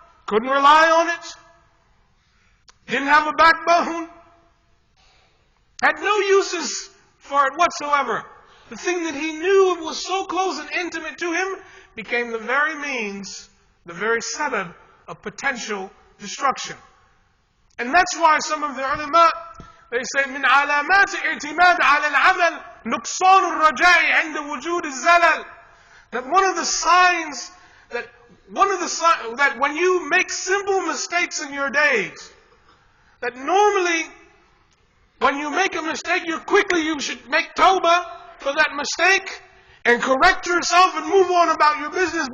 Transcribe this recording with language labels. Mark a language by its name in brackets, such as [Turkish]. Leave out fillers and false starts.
[English] Couldn't rely on it. Didn't have a backbone. Had no uses for it whatsoever. The thing that he knew was so close and intimate to him became the very means, the very sabab of potential destruction. And that's why some of the ulama, they say, [Arabic] من علامات اعتماد على العمل نقصان الرجاء عند وجود الزلل. [English] That one of the signs that when you make simple mistakes in your days, that normally when you make a mistake, you should make tawbah for that mistake and correct yourself and move on about your business.